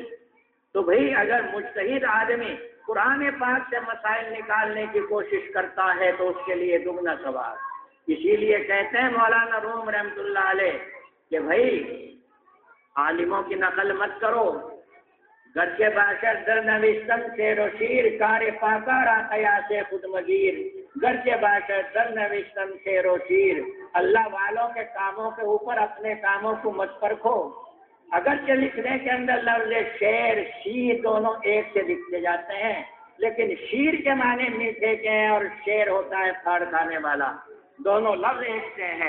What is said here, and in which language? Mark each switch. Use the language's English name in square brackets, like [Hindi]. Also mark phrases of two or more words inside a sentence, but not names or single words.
[Urdu] تو بھائی اگر مجتہد آدمی قرآن پاک سے مسائل نکالنے کی کوشش کرتا ہے تو اس کے لیے دگنا ثواب. اسی لیے کہتے ہیں مولانا روم [Arabic] رحمۃ اللہ علیہ [Urdu] کہ بھائی عالموں کی نقل مت کرو، [Persian] گرچہ باشد در نوشتم شیر و شیر کار پاکا را قیاس خود مگیر. گرچہ باشد در نوشتم شیر و شیر، [Urdu] اللہ والوں کے کاموں کے اوپر اپنے کاموں کو مت پرکھو. اگرچہ لکھنے کے اندر لفظ شیر شیر دونوں ایک سے لکھتے جاتے ہیں، لیکن شیر کے معنی میٹھے کے ہیں اور شیر ہوتا ہے پھاڑ کھانے والا، دونوں لفظ ایک سے ہیں.